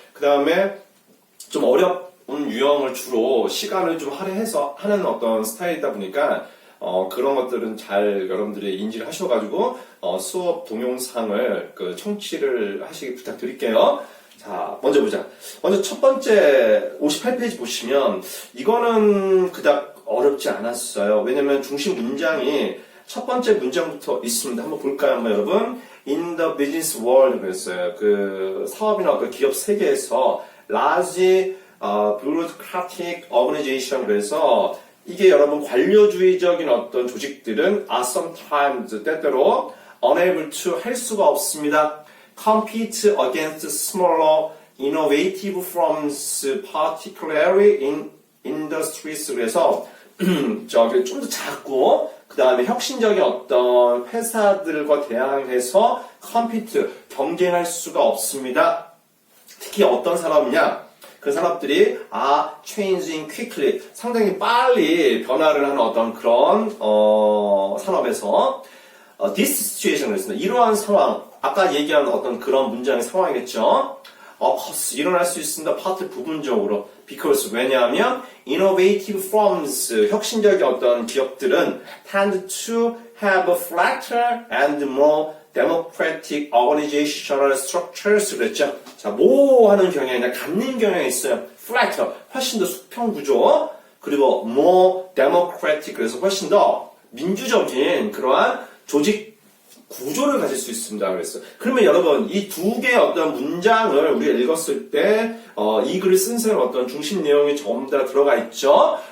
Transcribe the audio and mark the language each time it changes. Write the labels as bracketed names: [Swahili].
[Korean] 그 다음에 좀 어려운 유형을 주로 시간을 좀 할애해서 하는 어떤 스타일이다 보니까 그런 것들은 잘 여러분들이 인지를 하셔가지고 수업 동영상을 청취를 하시기 부탁드릴게요. 자, 먼저 보자. 먼저 첫 번째 58페이지 보시면 이거는 그닥 어렵지 않았어요. 왜냐면 중심 문장이 첫 번째 문장부터 있습니다. 한번 볼까요, 여러분? [English] In the business world [Korean] 그랬어요. 사업이나 어떤 기업 세계에서 [English] large bureaucratic organization [Korean] 그래서 이게 여러분 관료주의적인 어떤 조직들은 [English] are sometimes [Korean] 때때로 [English] unable to [Korean] 할 수가 없습니다. [English] compete against smaller innovative firms particularly in industries [Korean] 그래서 좀 더 작고 그 다음에 혁신적인 어떤 회사들과 대항해서 compete 경쟁할 수가 없습니다. 특히 어떤 산업이냐? 그 산업들이 [English] changing quickly [Korean] 상당히 빨리 변화를 하는 어떤 그런 산업에서 [English] this situation [Korean] 을 했습니다. 이러한 상황 아까 얘기한 어떤 그런 문장의 상황이겠죠. 일어날 수 있습니다. 파트 부분적으로 [English] because [Korean] 왜냐하면 [English] innovative firms [Korean] 혁신적인 어떤 기업들은 [English] tend to have flatter and more democratic organizational structures [Korean] 그랬죠. 자, 뭐 하는 경향이 아니라 갖는 경향이 있어요. flatter, 훨씬 더 수평 구조, 그리고 [English] more democratic, [Korean] 그래서 훨씬 더 민주적인 그러한 조직 구조를 가질 수 있습니다. 그랬어요. 그러면 여러분, 이 두 개의 어떤 문장을 우리가 읽었을 때, 이 글을 쓴 사람의 어떤 중심 내용이 전부 다 들어가 있죠.